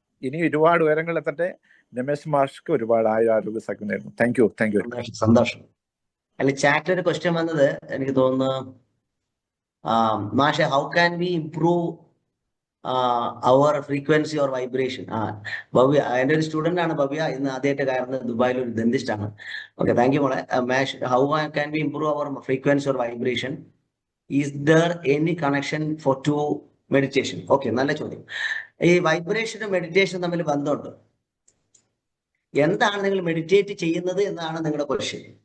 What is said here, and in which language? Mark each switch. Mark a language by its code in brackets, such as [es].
[ml] ഇനി ഒരുപാട് ഉയരങ്ങൾ എത്തട്ടെ. രമേശ് മാഷ്ക്ക് ഒരുപാട് ആരോഗ്യ സഖ്യം നേരുന്നു. [en] Thank you. [ml] സന്തോഷം. അല്ല, ചാറ്റിൽ ഒരു ക്വസ്റ്റ്യൻ വന്നത് എനിക്ക് തോന്നുന്നു [en] Masha, how can we improve our frequency or vibration? [ml] Bhavya, എൻ്റെ ഒരു സ്റ്റുഡൻ്റ് ആണ് ഭവ്യ, ഇന്ന് ആദ്യമായിട്ട് കയറുന്നത്, ദുബായിൽ ഒരു ഡെന്റിസ്റ്റ് ആണ്. ഓക്കെ, താങ്ക് യു മോളെ. [en] മാഷ്, how can we improve our frequency or vibration? Is there any connection for to meditation? [ml] Okay, നല്ല ചോദ്യം. ഈ വൈബ്രേഷനും മെഡിറ്റേഷനും തമ്മിൽ ബന്ധമുണ്ട്. എന്താണ് നിങ്ങൾ മെഡിറ്റേറ്റ് ചെയ്യുന്നത് എന്നാണ് നിങ്ങളുടെ ക്വസ്റ്റ്യൻ.